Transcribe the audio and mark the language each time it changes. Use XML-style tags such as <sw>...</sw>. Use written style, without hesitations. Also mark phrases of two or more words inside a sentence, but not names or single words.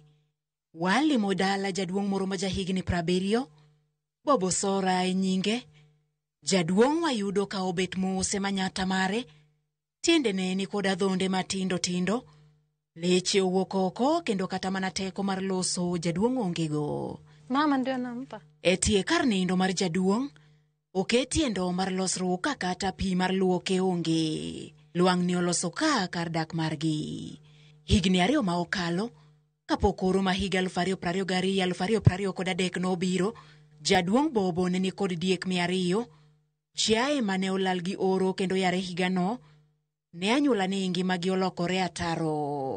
<luo>Walimo dala jaduong' moro ma jahigni 70, Bobo Sora e nyinge. Jaduong' wayudo ka obet mose manyata mare, tiendene ni kod adhonde matindo tindo. Leche owuok oko kendo kata mana teko mar loso jaduong' ongego. Mama ndio nampa. Etie kar nindo mar jaduong', oketie ndo mar losruok kata pi mar luoke onge. Lwang'ni oloso ka kar dak margi. Higni 2 ma okalo, kapok oro ma higa 2022-2023 nobiro, Jaduong' Bobo ne ni kod diek 200, chiaye mane olal gi oro kendo yare higano, ne anyuola ni ngimagi olokore ataro.</luo>